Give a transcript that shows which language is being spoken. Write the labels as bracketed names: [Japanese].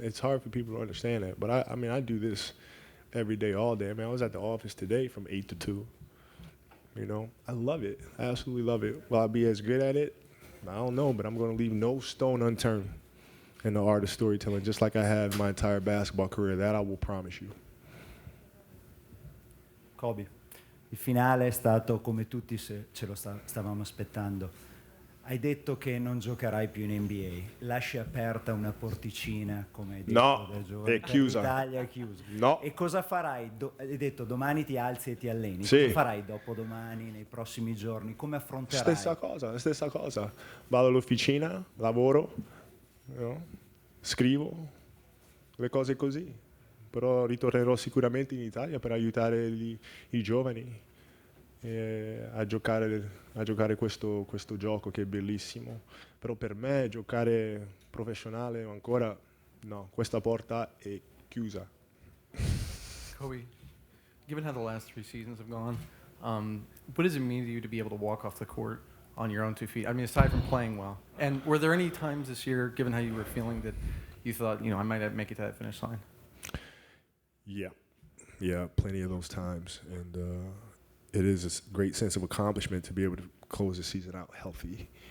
[English] It's hard for people to understand that, but I do this every day, all day. I mean, I was at the office today from 8 to 2. You know, I love it. I absolutely love it. Will I be as good at it? I don't know, but I'm going to leave no stone unturned in the art of storytelling, just like I had my entire basketball career. That I will promise you. [Italian] Kobe, il finale è stato come tutti ce lo stavamo aspettando. Hai detto che non giocherai più in NBA, lasci aperta una porticina, come hai detto, no, da giovane. è chiusa. L'Italia è chiusa. No. E cosa farai? Hai detto domani ti alzi e ti alleni. Sì. Cosa farai dopodomani, nei prossimi giorni? Come affronterai? Stessa cosa. Vado all'officina, lavoro, scrivo, le cose così. Però ritornerò sicuramente in Italia per aiutare i giovani. A giocare questo gioco che è bellissimo, però per me giocare professionale ancora no, questa porta è chiusa. [English] Kobe, given how the last 3 seasons have gone, what does it mean to you to be able to walk off the court on your own 2 feet? I mean, aside from playing well, and were there any times this year, given how you were feeling, that you thought, I might make it to that finish line? Yeah, plenty of those times, and it is a great sense of accomplishment to be able to close the season out healthy.